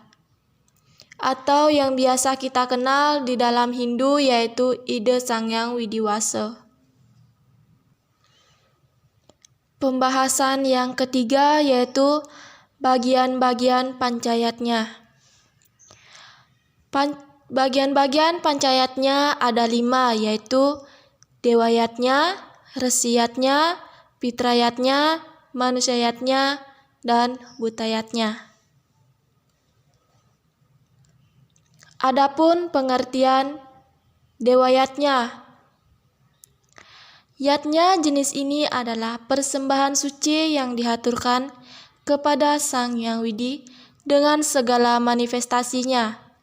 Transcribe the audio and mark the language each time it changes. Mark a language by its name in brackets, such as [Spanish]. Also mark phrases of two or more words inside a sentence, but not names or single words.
[Indonesian] Atau yang biasa kita kenal di dalam Hindu yaitu Ida Sangyang Widiwasa. Pembahasan yang ketiga yaitu bagian-bagian pancayatnya. Bagian-bagian pancayatnya ada 5 yaitu dewayatnya, resiyatnya, pitrayatnya, manusiayatnya, dan butayatnya. Adapun pengertian dewayatnya. Yatnya jenis ini adalah persembahan suci yang dihaturkan kepada Sang Yang Widi dengan segala manifestasinya.